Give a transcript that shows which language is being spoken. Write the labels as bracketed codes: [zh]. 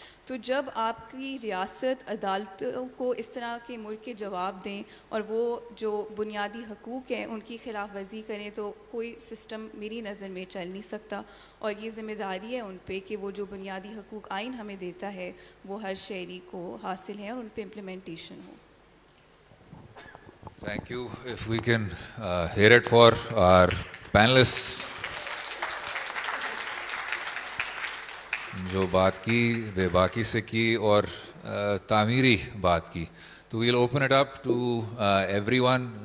[ur] تو جب آپ کی ریاست عدالتوں کو اس طرح کے ملک کے جواب دیں اور وہ جو بنیادی حقوق ہیں ان کی خلاف ورزی کریں, تو کوئی سسٹم میری نظر میں چل نہیں سکتا. اور یہ ذمہ داری ہے ان پہ کہ وہ جو بنیادی حقوق آئین ہمیں دیتا ہے وہ ہر شہری کو حاصل ہیں اور ان پہ implementation ہو. [en] Thank you. If we can hear it for our panelists. [ur] جو بات کی بے باکی سے کی اور تعمیری بات کی, تو [en] we'll open it up to everyone.